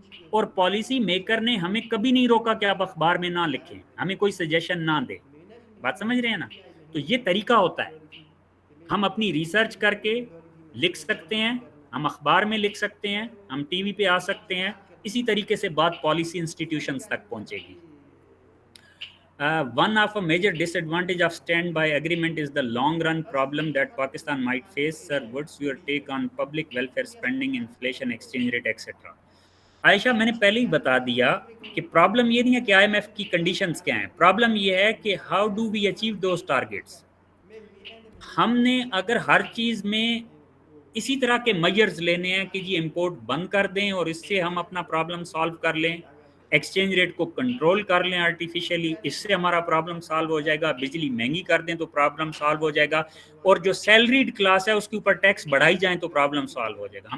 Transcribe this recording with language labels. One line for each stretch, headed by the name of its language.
Urdu: اور policy maker نے ہمیں کبھی نہیں روکا کہ آپ اخبار میں نہ لکھیں, ہمیں کوئی سجیشن نہ دے. بات سمجھ رہے ہیں نا؟ تو یہ طریقہ ہوتا ہے. ہم اپنی ریسرچ کر کے لکھ سکتے ہیں, ہم اخبار میں لکھ سکتے ہیں, ہم ٹی وی پہ آ سکتے ہیں, اسی طریقے سے بات پالیسی انسٹیٹیوشنز تک پہنچے گی.
English: One of a major disadvantage of standby agreement is the long run problem that Pakistan might face. Sir, what's your take on public welfare spending, inflation, exchange rate, etc.?
Urdu: عائشہ, میں نے پہلے ہی بتا دیا کہ problem یہ نہیں ہے کہ آئی ایم ایف کی کنڈیشنز کیا ہیں, پرابلم یہ ہے کہ
English: How do we achieve those targets.
Urdu: ہم نے اگر ہر چیز میں اسی طرح کے میجرز لینے ہیں کہ جی امپورٹ بند کر دیں اور اس سے ہم اپنا پرابلم سالو کر لیں, ایکسچینج ریٹ کو کنٹرول کر لیں آرٹیفیشلی, اس سے ہمارا پرابلم سالو ہو جائے گا, بجلی مہنگی کر دیں تو پرابلم سالو ہو جائے گا, اور جو سیلریڈ کلاس ہے اس کے اوپر ٹیکس بڑھائی جائیں تو پرابلم سالو ہو جائے گا.